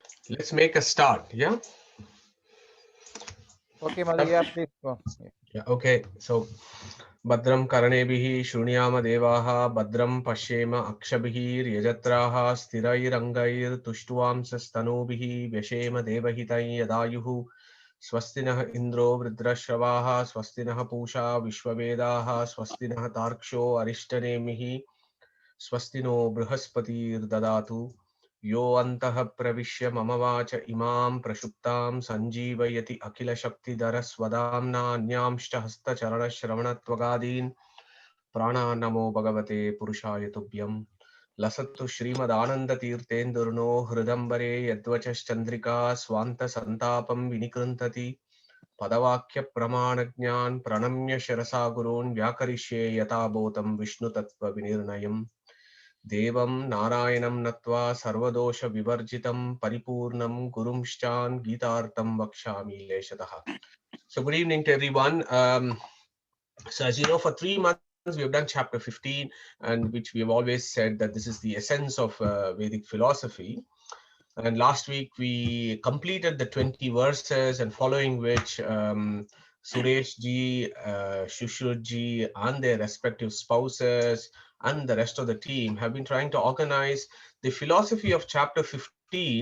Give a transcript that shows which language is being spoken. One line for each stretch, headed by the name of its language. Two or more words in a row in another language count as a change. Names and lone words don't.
English: Let's make a start. Yeah. Okay, Madhu, yeah, please go. Yeah. Yeah. Okay. So,
Sanskrit: भद्रं कर्णेभिः शृणुयाम देवाः भद्रं पश्येम अक्षभिः यजत्राः स्थिरैरङ्गैः तुष्टुवांसः तनूभिः व्यशेम देवहितं यदायुः स्वस्ति न इन्द्रो वृद्धश्रवाः स्वस्ति नः पूषा विश्ववेदाः स्वस्ति नः तार्क्ष्यो अरिष्टनेमिः स्वस्ति नो बृहस्पतिः दधातु यो अन्तः प्रविश्य मम वाचम् इमां प्रसुप्तां सञ्जीवयति अखिल शक्ति धरः स्वधाम्ना अन्यांश्च हस्त चरण श्रवणत्वगादीन् प्राणान् नमो भगवते पुरुषाय तुभ्यम् लसतु श्रीमद् आनन्द तीर्थेन्दुर्नो हृदम्बरे यद्वचश् चन्द्रिका स्वान्त सन्तापं विनिकृन्तति पदवाक्य प्रमाणज्ञान् प्रणम्य शिरसा गुरून् व्याकरिष्ये यथा बोधं विष्णु तत्त्व विनिर्णयम् देवं नारायणं नत्वा सर्वदोष विवर्जितम् परिपूर्णं गुरूंश्चान् गीतार्थं वक्ष्यामि लेशतः.
English: So good evening to everyone. So as you know, for 3 months we have done chapter 15, and which we have always said that this is the essence of Vedic philosophy. And last week we completed the 20 verses, and following which Suresh ji, Shushruth ji, and their respective spouses and the rest of the team have been trying to organize the philosophy of chapter 15.